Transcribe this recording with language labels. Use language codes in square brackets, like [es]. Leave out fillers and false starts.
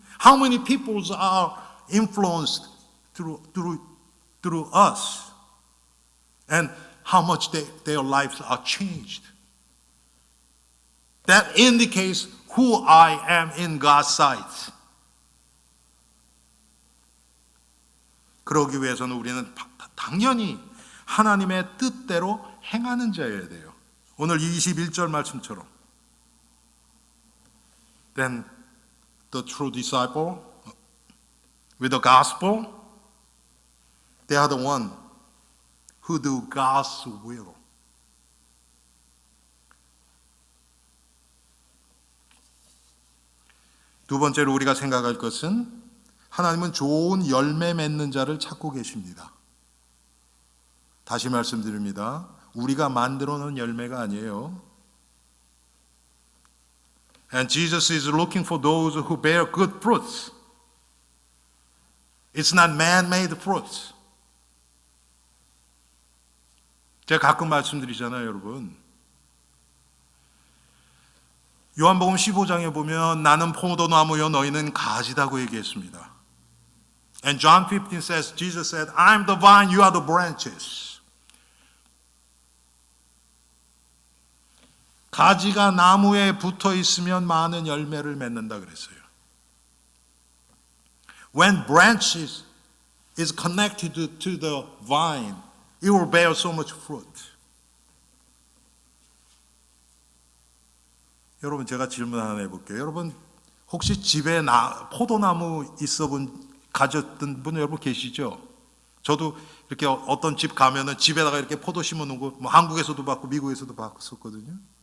[en] How many people are influenced through us? And how much their lives are changed? That indicates who I am in God's sight. [ko] 그러기 위해서는 우리는 당연히 하나님의 뜻대로 행하는 자여야 돼요. 오늘 21절 말씀처럼 [en] Then the true disciple with the gospel, they are the one who do God's will. [ko] 두 번째로 우리가 생각할 것은 하나님은 좋은 열매 맺는 자를 찾고 계십니다. 다시 말씀드립니다. 우리가 만들어 놓은 열매가 아니에요. [en] And Jesus is looking for those who bear good fruits. It's not man-made fruits. [ko] 제가 가끔 말씀드리잖아요, 여러분. 요한복음 15장에 보면 나는 포도나무요 너희는 가지다고 얘기했습니다. [en] And John 15 says, Jesus said, I'm the vine, you are the branches. [ko] 가지가 나무에 붙어 있으면 많은 열매를 맺는다 그랬어요. [en] When branches is connected to the vine, it will bear so much fruit. [ko] 여러분 제가 질문 하나 해볼게요. 여러분 혹시 집에 포도나무 가졌던 분 여러분 계시죠? 저도 이렇게 어떤 집 가면은 집에다가 이렇게 포도 심어 놓은 거 뭐 한국에서도 봤고 미국에서도 봤었거든요.